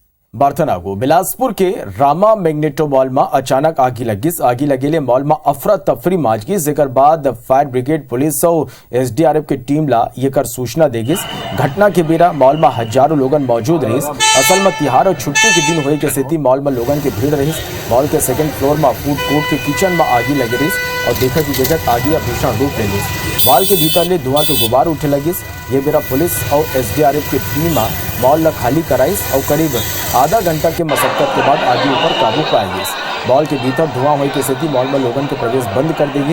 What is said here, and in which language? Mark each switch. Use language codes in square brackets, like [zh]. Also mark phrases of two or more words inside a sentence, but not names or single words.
[hne] बार्थनागो बिलासपुर के रामा मैग्नेटो मॉल में अचानक आगी लगी। आगी लगेले मॉल में अफरा तफरी माजगी। जेकर बाद [en] fire brigade [hne] पुलिस और एसडीआरएफ की टीम ला येकर सूचना देगिस। घटना के बेरा मॉल में हजारों लोगन मौजूद रहिस। असल में तिहार और छुट्टी के दिन होए के स्थिति मॉल में लोगन की भीड़ रहिस। मॉल के [en] second floor [hne] में [en] food court [hne] के किचन में आगी लगी रही और देखत आगी भीषण रूप ले लिस। मॉल के भीतर ले धुआं के गुबार उठे लगिस। ये बेरा पुलिस और एसडीआरएफ की टीम मॉल ला खाली कराइस और करीब आधा घंटा के मशक्कत के बाद आगे ऊपर काबू पाएगी। मॉल के भीतर धुआं होने की स्थिति मॉल में लोगों के प्रवेश बंद कर देगी।